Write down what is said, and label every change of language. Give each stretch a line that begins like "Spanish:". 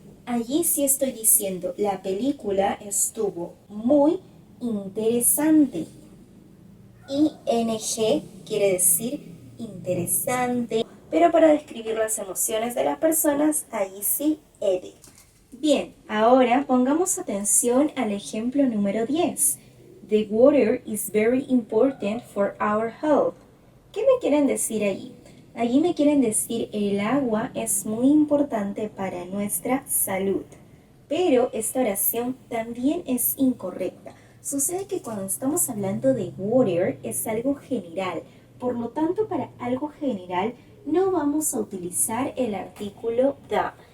Spanish: Allí sí estoy diciendo la película estuvo muy interesante. ING quiere decir interesante, pero para describir las emociones de las personas, ahí sí ed. Bien, ahora pongamos atención al ejemplo número 10.
English: The water is very important for our health.
Spanish: ¿Qué me quieren decir allí? Allí me quieren decir el agua es muy importante para nuestra salud. Pero esta oración también es incorrecta. Sucede que cuando estamos hablando de water es algo general. Por lo tanto, para algo general no vamos a utilizar el artículo the.